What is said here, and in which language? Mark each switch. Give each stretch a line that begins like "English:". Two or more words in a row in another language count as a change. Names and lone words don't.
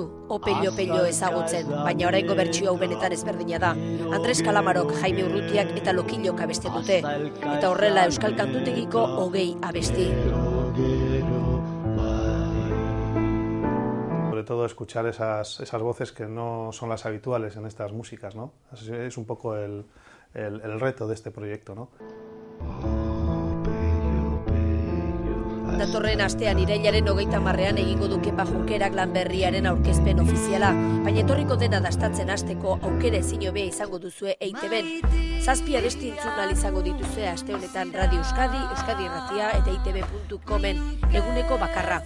Basque: Opello ezagutzen, baina oraingo bertsio hau benetan ezberdina da. Andres Kalamarok, Jaime Urrutiak eta Lokillok abesten dute. Eta horrela Euskal Kantutegiko 20 abesti.
Spanish: Sobre todo escuchar esas voces que no son las habituales en estas músicas, ¿no? Es un poco el reto de este proyecto, ¿no?
Basque: Datorren astean irailaren 30ean egingo du Kepa Junkerak lan berriaren aurkezpen ofiziala, baina etorriko dena dastatzen hasteko aukera ezin hobea izango duzue EITBen. 7 abesti entzun ahal izango dituzue aste honetan Radio Euskadi, Euskadi Irratia eta eitb.comen eguneko bakarra.